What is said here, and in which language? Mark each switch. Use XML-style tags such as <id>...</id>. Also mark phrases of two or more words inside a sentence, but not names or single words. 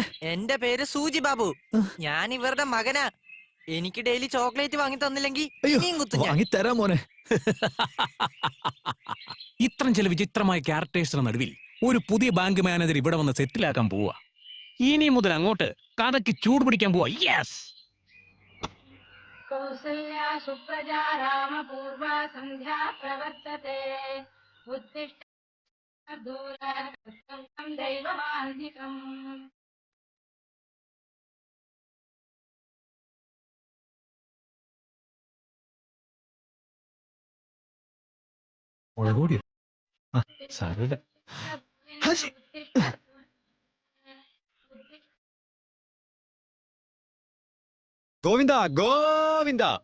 <ml>എന്റെ പേര് സൂജി ബാബു. ഞാൻ ഇവരുടെ മകനാ. എനിക്ക് ഡെയിലി ചോക്ലേറ്റ് വാങ്ങി തന്നില്ലെങ്കിൽ ഇനിയും കുത്തും ഞാൻ. വാങ്ങി തരാം മോനെ. ഇത്രയും ചില വിചിത്രമായ ക്യാരക്ടേഴ്സിന് നടുവിൽ ഒരു പുതിയ ബാങ്ക് മാനേജർ ഇവിടെ വന്ന് സെറ്റിലാക്കാൻ പോവാ. ഇനി മുതൽ അങ്ങോട്ട് കഥയ്ക്ക് ചൂട് പിടിക്കാൻ പോവാ. യെസ്.</ml> <sa>कौसल्या सुप्रजा रामपूर्वा सन्ध्या प्रवर्तते उत्तिष्ठ दूरं दैवमान्निकम्</sa> <ml>മുളകുപൊടിയോ? ആ, സാരമില്ല. ഗോവിന്ദ ഗോവിന്ദ.</ml>